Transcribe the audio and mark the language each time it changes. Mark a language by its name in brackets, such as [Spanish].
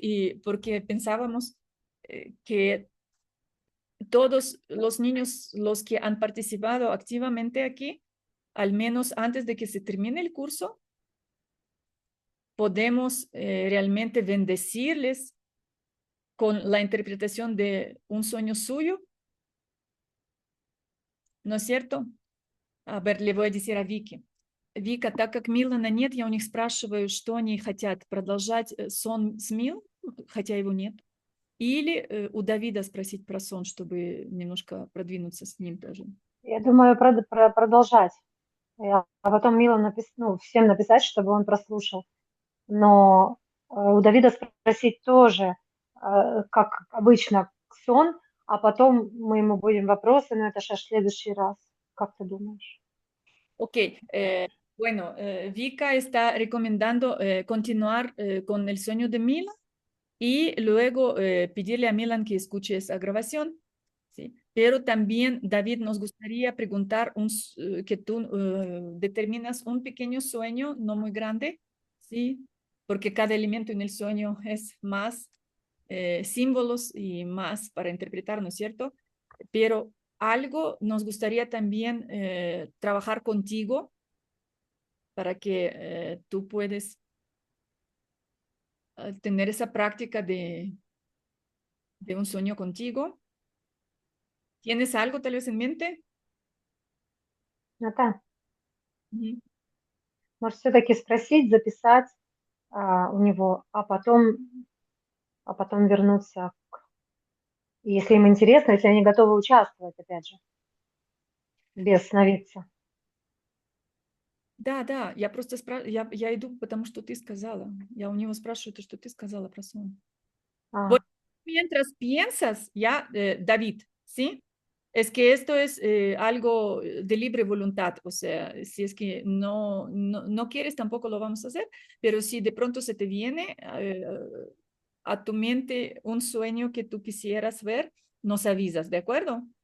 [Spanish] Y porque pensábamos que todos los niños, los que han participado activamente aquí, al menos antes de que se termine el curso, podemos realmente bendecirles con la interpretación de un sueño suyo, ¿no es cierto? А le voy a decir a Вики. [Russian] Вика, так как Милана нет, я у них спрашиваю, что они хотят, продолжать сон с Мил, хотя его нет, или у Давида спросить про сон, чтобы немножко продвинуться с ним тоже. Я думаю, продолжать. А потом Милу ну, всем написать, чтобы он прослушал. Но у Давида спросить тоже, как обычно, сон, а потом мы ему будем вопросы, но это же аж в следующий раз. Как ты думаешь? [Spanish] Ok, bueno, Vika está recomendando continuar con el sueño de Milan y luego pedirle a Milan que escuche esa grabación. ¿Sí? Pero también, David, nos gustaría preguntar que tú determinas un pequeño sueño, no muy grande, ¿sí? Porque cada elemento en el sueño es más símbolos y más para interpretar, ¿no es cierto? Pero algo nos gustaría también trabajar contigo para que tú puedes tener esa práctica de un sueño contigo. ¿Tienes algo tal vez en mente? [Russian] Натан, Ujú. может, все-таки спросить, записать у него, а потом вернуться, если им интересно, если они готовы участвовать, опять же, без сновидца. Да, я просто я иду, потому что ты сказала. Я у него спрашиваю, то, что ты сказала про сон. А, [Spanish] Bueno, mientras piensas, ya, David, ¿sí? Es que esto es algo de libre voluntad, o sea, si es que no quieres, tampoco lo vamos a hacer, pero si de pronto se te viene a tu mente un sueño que tú quisieras ver, nos avisas, ¿de acuerdo?